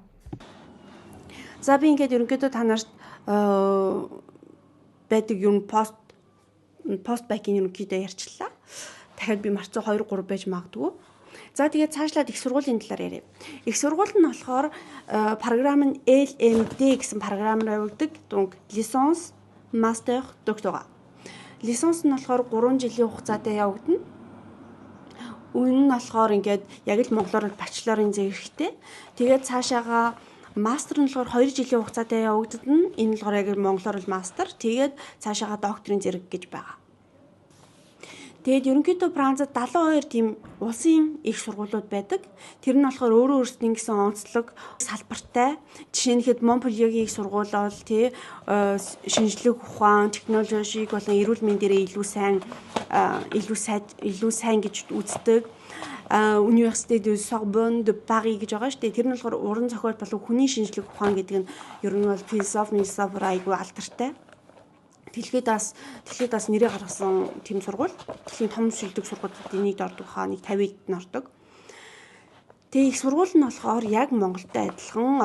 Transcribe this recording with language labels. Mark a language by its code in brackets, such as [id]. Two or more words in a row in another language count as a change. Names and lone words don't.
[mn] За би ингээд ерөнхийдөө та нарт байдаг юм пост бакийн ерөнхийдөө ярьчлаа. Дахиад би марцсан 2 3 байж магадгүй. За тэгээд цаашлаад их сургуулийн талаар яриа. Их сургууль нь болохоор програм нь LMD гэсэн програмаар явагддаг. [fr] Donc licence, master, doctorat. [mn] Licence нь болохоор 3 жилийн хугацаатай явагдана. Үнэн нь болохоор ингээд яг л монголоор бачелорын зэвсэг хэрэгтэй. Тэгээд цаашаага мастер нь болохоор 2 жилийн хугацаатай явагдана. Энэ болохоор яг монголоор л мастер. Тэгээд цаашаага докторийн зэрэг гэж байгаа. Тэгээд ерөнхийдөө Францад 72 тийм улсын их сургуулиуд байдаг. Тэр нь болохоор өөрөө өөрсдийн гэсэн онцлог салбартай. Жишээлбэл Монпельегийн их сургууль бол шинжлэх ухаан, технологиг болон эрүүл мэндийн дээрээ илүү сайн гэж үздэг. Université de Sorbonne de Paris гэж байгаа шүү дээ. Тэр нь болохоор уран зохиол болон хүний шинжлэх ухаан гэдэг нь ер нь бол философи айгүй алдартай. Дэлхийд бас нэрээ гаргасан тэм сургууль. Дэлхийн том шилдэг сургуулиудын нийт ордог хаа нэг 50-д нь ордог. Тэгээ их сургууль нь болохоор яг Монголтой адилхан.